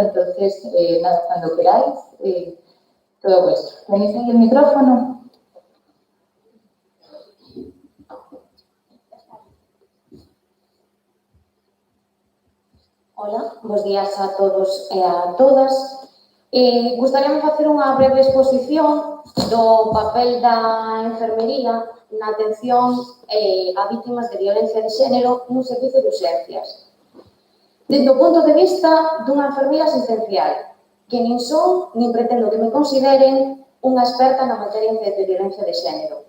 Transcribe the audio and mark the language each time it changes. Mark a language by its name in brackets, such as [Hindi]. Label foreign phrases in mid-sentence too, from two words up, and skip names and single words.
[Spanish] Entonces, nada, cuando queráis, todo vuestro. ¿Tenéis ahí el micrófono? [Galician] Hola, bos días a todos e a todas. Gustaríamos facer unha breve exposición do papel da enfermería na atención a vítimas de violencia de xénero nun servizo de urxencias. Desde o punto de vista dunha enfermeira asistencial, que nin son, nin pretendo que me consideren unha experta na materia de violencia de xénero.